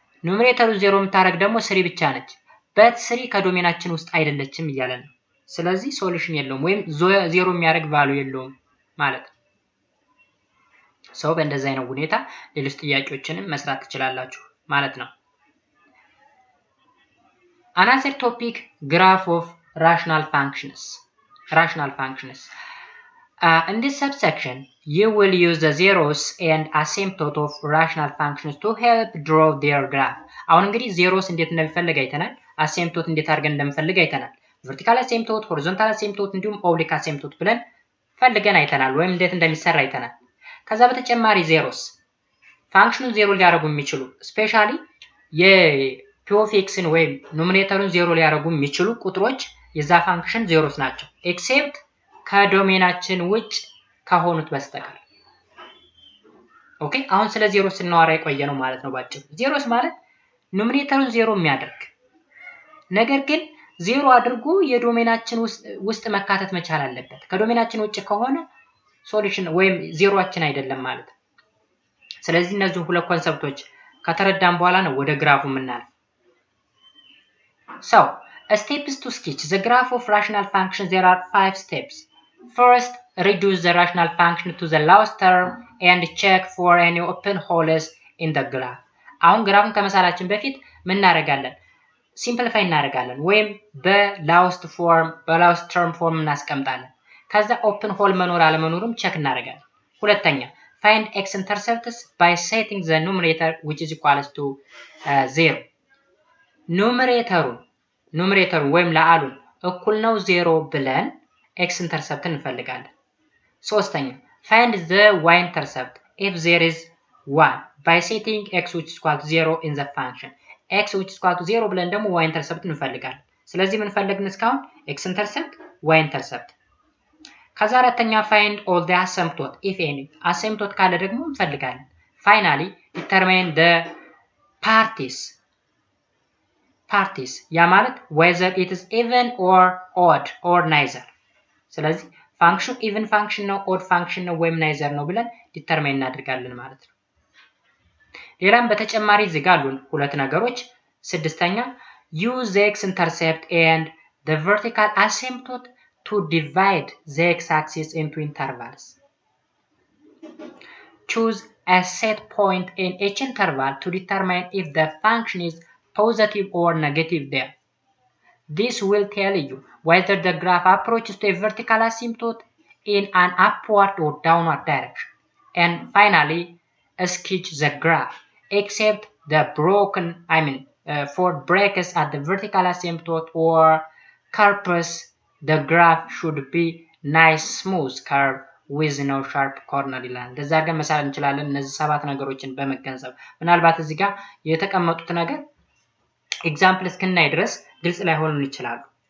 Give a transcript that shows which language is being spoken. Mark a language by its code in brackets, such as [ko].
[am] ኑሜሬተሩን 0 የምታደርግ ደግሞ 3 ብቻ ነች። but 3 ከዶሜናችን ውስጥ አይደለችም እያለን ነው። ስለዚህ ሶሉሽን የለውም ወይም 0 የሚያደርግ ቫልዩ የለውም ማለት ነው። ሰው በእንደዚህ አይነት ሁኔታ ሌሎች ጥያቄዎችንም መስራት ትችላላችሁ ማለት ነው። [en] Another topic, graph of rational functions. In this subsection, you will use the zeros and asymptote of rational functions to help draw their graph. [am] አሁን እንግዲህ zeros እንዴት እንደሚፈልግ አይተናል። asymptote እንዴት አድርገን እንደምፈልግ አይተናል። vertical asymptote, horizontal asymptote እንዲሁም oblique asymptote ብለን ፈልገን አይተናል ወይም እንዴት እንደሚሰራ አይተናል። ከዛ በተጨማሪ zeros ፋንክሽኑን 0 ሊያደርጉ የሚችሉ ስፔሻሊ የp of x ወይም ኑሜሬተሩን 0 ሊያደርጉ የሚችሉ ቁጥሮች የዛ ፋንክሽን zeros ናቸው ኤክሴፕት ከዶሜናችን ውጭ ከሆኑት በስተቀር። ኦኬ አሁን ስለ zeros ስናወራ የቆየ ነው ማለት ነው ባጭሩ። zeros ማለት ኑሜሬተሩን 0 የሚያደርግ ነገር ግን 0 አድርጎ የዶሜናችን ውስጥ መካተት መቻል አለበት። ከዶሜናችን ውጭ ከሆነ ሶሉሽን ወይም ዜሮአችን አይደለም ማለት ነው። ስለዚህ እነዚህ ሁለት ኮንሰፕቶች ከተረዳን በኋላ ነው ወደ ግራፉ የምናልፈው። [en] So, steps to sketch the graph of rational functions. There are 5 steps. First, reduce the rational function to the lowest term and check for any open holes in the graph. [am] አሁን ግራፉን ከመሳላችን በፊት ምን እናደርጋለን? ሲምፕሊፋይ እናደርጋለን ወይም በላውስት ተርም ፎርም እናስቀምጣለን። ከዛ ኦፕን ሆል መኖር አለመኖሩም ቼክ እናደርጋለን። ሁለተኛ [en] find x intercepts by setting the numerator which is equals to 0. [am] ኑሜሬተሩን ወይም ለአሉን እኩል ነው 0 ብለን x intercept እንፈልጋለን። ሶስተኛ [en] find the y intercept if there is 1 by setting x which is equal to 0 in the function. [am] x which is equal to 0 ብለን ደግሞ y intercept እንፈልጋለን። ስለዚህ ምን ፈለግን እስካሁን x intercept y intercept። ከዛ አራተኛ [en] find all the asymptote if any. asymptote [am] ካለ ደግሞ እንፈልጋለን። [en] finally determine the parties ያ ማለት whether it is even or odd or neither. [am] ስለዚህ ፋንክሽን even ፋንክሽን ነው odd ፋንክሽን ነው ወይም neither ነው ብለን ዲተርማይን እናደርጋለን ማለት ነው። ሌላም በተጨማሪ እዚህ ጋር አሉን ሁለት ነገሮች። ስድስተኛ [en] use the x intercept and the vertical asymptote to divide the x-axis into intervals. Choose a set point in each interval to determine if the function is positive or negative there. This will tell you whether the graph approaches to a vertical asymptote in an upward or downward direction. And finally, sketch the graph except the broken, for breaks at the vertical asymptote or corpus, the graph should be nice smooth curve with no sharp corner [am] ይላል። እንደዛ አድርገን መሳል እንችላለን እነዚህ ሰባት ነገሮችን በመገንዘብ ምናልባት እዚህ ጋር የተቀመጡት ነገር ኤግዛምፕል እስክናይ ድረስ ግልጽ ላይሆኑ ይችላሉ።